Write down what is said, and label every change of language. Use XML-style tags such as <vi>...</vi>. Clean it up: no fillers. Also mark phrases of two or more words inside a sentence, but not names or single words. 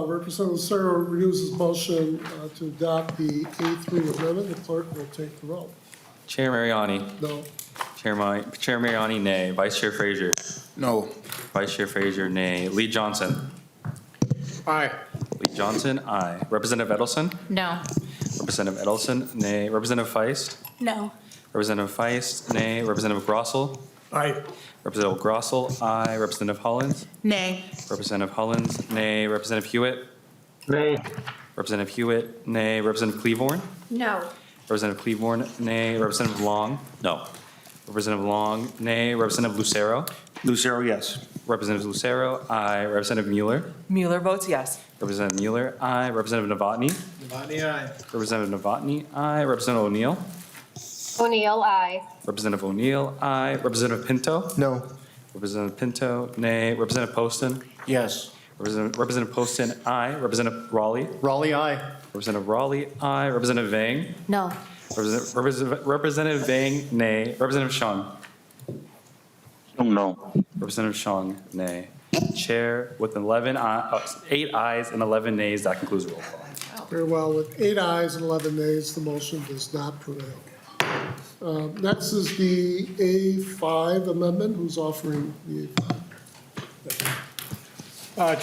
<en>Representative Lucero renews his motion to adopt the A3 amendment. The clerk will take the roll. Chair Mariani. No. Chair Mariani, nay. Vice Chair Frazier. No. Vice Chair Frazier, nay. Lee Johnson. Aye. Lee Johnson, aye. Representative Edelson. No. Representative Edelson, nay. Representative Feist. No. Representative Feist, nay. Representative Grossel. Aye. Representative Grossel, aye. Representative Hollins. Nay. Representative Hollins, nay. Representative Hewitt. Nay. Representative Hewitt, nay. Representative Cleavorn. No. Representative Cleavorn, nay. Representative Long. No. Representative Long, nay. Representative Lucero. Lucero, yes. Representative Lucero, aye. Representative Mueller. Mueller votes yes. Representative Mueller, aye. Representative Novotny. Novotny, aye. Representative Novotny, aye. Representative O'Neill. O'Neill, aye. Representative O'Neill, aye. Representative Pinto. No. Representative Pinto, nay. Representative Poston. Yes. Representative Poston, aye. Representative Raleigh. Raleigh, aye. Representative Raleigh, aye. Representative Vang. No. Representative Vang, nay. Representative Shung. No. Representative Shung, nay. Chair with 8 ayes and 11 nays, that concludes the roll call. Very well. With 8 ayes and 11 nays, the motion does not prevail. Next is the A5 amendment. Who's offering the A5?</en>